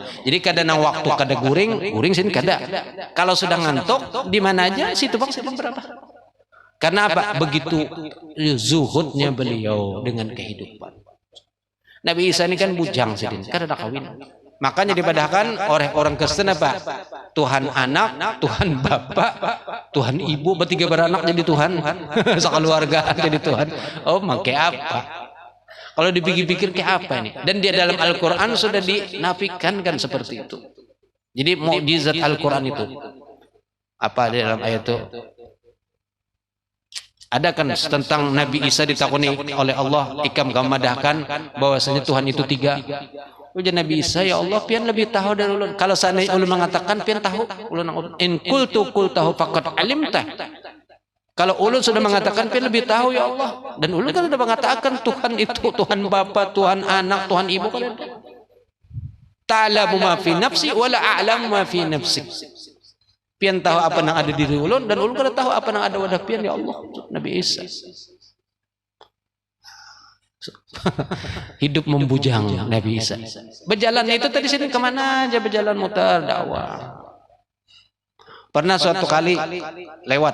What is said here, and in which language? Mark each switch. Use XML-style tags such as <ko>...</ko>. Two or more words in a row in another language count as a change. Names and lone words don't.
<bjn>Jadi kadang waktu kada guring sini kada. Kalau sudah ngantuk di mana aja situ bang berapa? Karena apa?</bjn> <id>Begitu zuhudnya beliau dengan kehidupan.</id> <bjn>Nabi Isa ini kan bujang sedin, kada ada kawin.</bjn> <id>Makanya dibadahkan orang Kristen apa? Tuhan anak, Tuhan bapak, Tuhan ibu, bertiga beranak jadi Tuhan. Sekeluarga jadi Tuhan. Oh, makai apa? Kalau dipikir-pikir kayak apa ini? Dan dia dalam Al-Quran sudah dinafikan kan seperti itu. Jadi mukjizat Al-Quran itu apa di dalam ayat itu?</id> <bjn>Ada kan tentang Nabi Isa ditakuni oleh Allah, ikam kamadahkan bahwasanya Tuhan itu 3. Ujar Nabi Isa, ya Allah pian lebih tahu dari ulun. Kalau seandainya ulun mengatakan pian tahu, ulun</bjn> <ar>إن قلت</ar> <bjn>tahu</bjn> <ar>فقد علمت.</ar> <bjn>Kalau ulun sudah mengatakan pian lebih tahu ya Allah, dan ulun kan sudah mengatakan Tuhan itu Tuhan Bapa, Tuhan Anak, Tuhan Ibu kalian.</bjn> <ar>تعلم ما في نفسي ولا أعلم ما في نفسك.</ar> <bjn>Pian tahu apa yang ada di diri ulun dan ulun kada tahu apa yang ada wadah pian ya Allah.</bjn> <id>Nabi Isa. Hidup membujang Nabi Isa.</id> <bjn>Berjalan itu tadi sini kemana aja berjalan mutar dakwah.</bjn> <id>Pernah suatu kali lewat.</id>